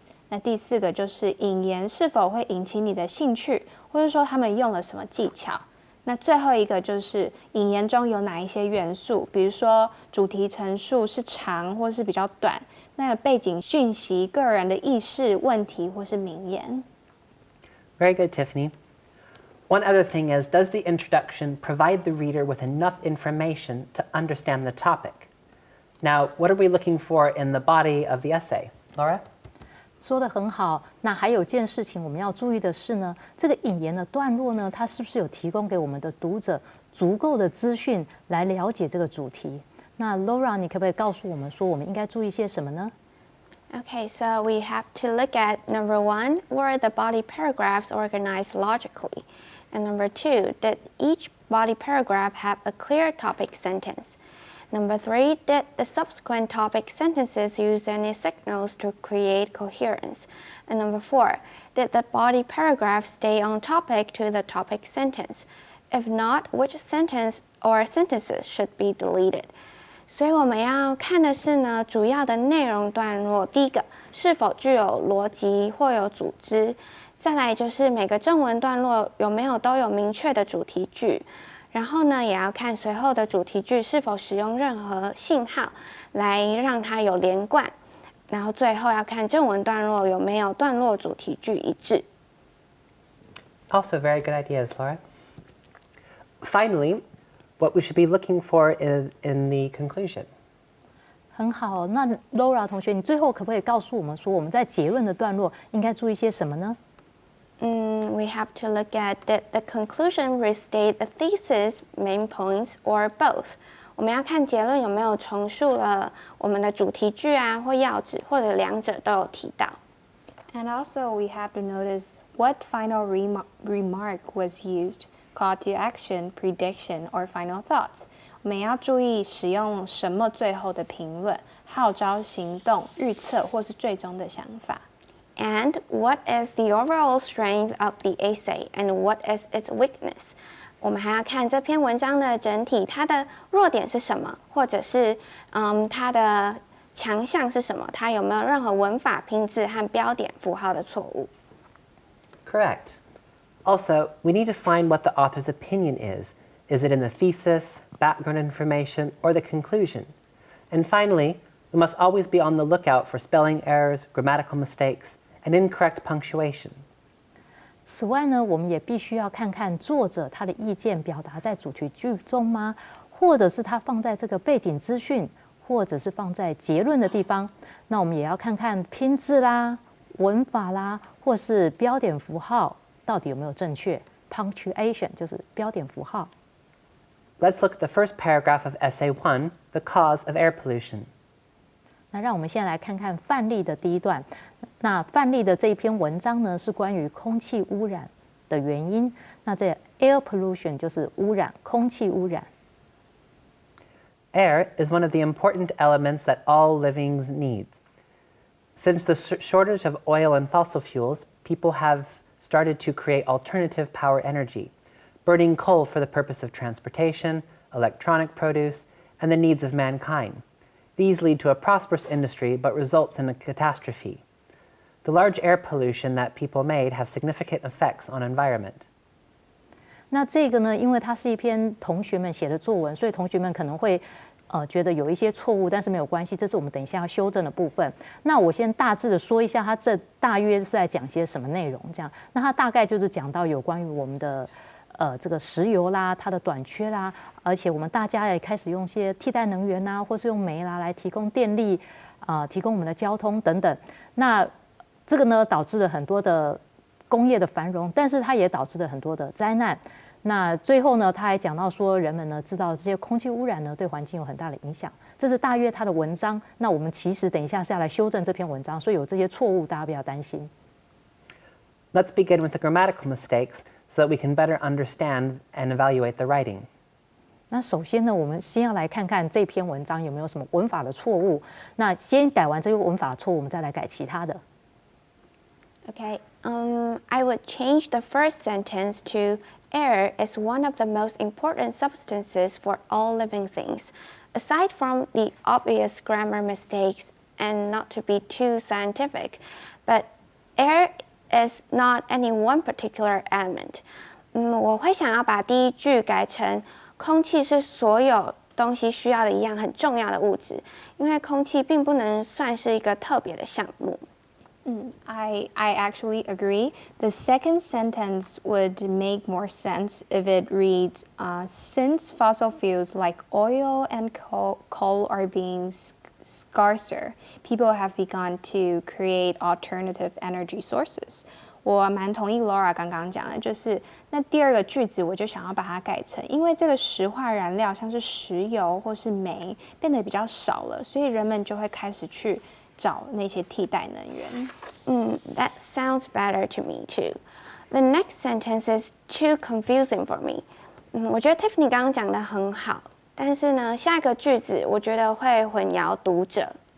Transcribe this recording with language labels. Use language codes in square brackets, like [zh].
[zh] 那第四个就是引言是否会引起你的兴趣，或者说他们用了什么技巧？那最后一个就是引言中有哪一些元素，比如说主题陈述是长或是比较短，那有背景讯息、个人的意识、问题或是名言。 [en] Very good, Tiffany. One other thing is, does the introduction provide the reader with enough information to understand the topic? Now, what are we looking for in the body of the essay? Laura? [zh] 说得很好。那还有件事情我们要注意的是呢，这个引言的段落呢，它是不是有提供给我们的读者足够的资讯来了解这个主题？那 Laura， 你可不可以告诉我们说，我们应该注意些什么呢？ [en] Okay, so we have to look at number 1, were the body paragraphs organized logically? And number 2, did each body paragraph have a clear topic sentence? Number 3, did the subsequent topic sentences use any signals to create coherence? And number 4, did the body paragraph stay on topic to the topic sentence? If not, which sentence or sentences should be deleted? [zh] 所以我们要看的是呢，主要的内容段落。第一个，是否具有逻辑或有组织；再来就是每个正文段落有没有都有明确的主题句。然后呢，也要看随后的主题句是否使用任何信号来让它有连贯。然后最后要看正文段落有没有段落主题句一致。 [en] Also very good ideas, Laura. Finally, what we should be looking for is in the conclusion. [zh] 很好，那 Laura 同学，你最后可不可以告诉我们说，我们在结论的段落应该注意些什么呢？ [en] We have to look at did the conclusion restate the thesis, main points, or both. [zh] 我们要看结论有没有重述了我们的主题句啊，或要旨，或者两者都有提到。 [en] And also we have to notice what final remark was used, call to action, prediction, or final thoughts. 我 [zh] 我们要注意使用什么最后的评论、号召行动、预测或是最终的想法。 [en] And what is the overall strength of the essay and what is its weakness? [zh] 我们还要看这篇文章的整体，它的弱点是什么，或者是它的强项是什么？它有没有任何文法、拼字和标点符号的错误 [en] Correct. Also, we need to find what the author's opinion is. Is it in the thesis, background information, or the conclusion? And finally, we must always be on the lookout for spelling errors, grammatical mistakes, and incorrect punctuation. [zh] 此外呢，我们也必须要看看作者他的意见表达在主题句中吗？或者是他放在这个背景资讯，或者是放在结论的地方。那我们也要看看拼字啦、文法啦，或是标点符号到底有没有正确。 Punctuation 就是标点符号。 [en] Let's look at the first paragraph of Essay 1, The Cause of Air Pollution. [zh] 那让我们先来看看范例的第一段。那范例的这一篇文章呢，是关于空气污染的原因。那这 [en] air pollution [zh] 就是污染，空气污染。 [en] Air is one of the important elements that all living needs. Since the shortage of oil and fossil fuels, people have started to create alternative power energy, burning coal for the purpose of transportation, electronic produce, and the needs of mankind. These lead to a prosperous industry but results in a catastrophe. The large air pollution that people made have significant effects on environment. [zh] 那这个呢，因为它是一篇同学们写的作文，所以同学们可能会觉得有一些错误，但是没有关系，这是我们等一下要修正的部分。那我先大致的说一下，它这大约是在讲些什么内容。这样，那它大概就是讲到有关于我们的这个石油啦，它的短缺啦，而且我们大家也开始用一些替代能源啦，或是用煤啦来提供电力提供我们的交通等等。那这个呢，导致了很多的工业的繁荣，但是它也导致了很多的灾难。那最后呢，他还讲到说，人们呢知道这些空气污染呢对环境有很大的影响，这是大约他的文章。那我们其实等一下是要来修正这篇文章，所以有这些错误，大家不要担心。 [en] Let's begin with the grammatical mistakes so that we can better understand and evaluate the writing. [zh] 那首先呢，我们先要来看看这篇文章有没有什么文法的错误。那先改完这个文法错误，我们再来改其他的。 [en] Okay, I would change the first sentence to air is one of the most important substances for all living things. Aside from the obvious grammar mistakes and not to be too scientific, but air is not any one particular element. [zh] 我会想要把第一句改成空气是所有东西需要的一样很重要的物质，因为空气并不能算是一个特别的项目。 [en] I actually agree. The second sentence would make more sense if it reads, since fossil fuels like oil and coal are being scarcer, people have begun to create alternative energy sources. [zh] 我蛮同意 Laura 刚刚讲的，就是那第二个句子我就想要把它改成，因为这个石化燃料像是石油或是煤变得比较少了，所以人们就会开始去找那些替代能源。 [en] That sounds better to me too. The next sentence is too confusing for me. [zh] 我觉得 Tiffany 刚刚讲的很好，但是呢，下一个句子我觉得会混淆读者。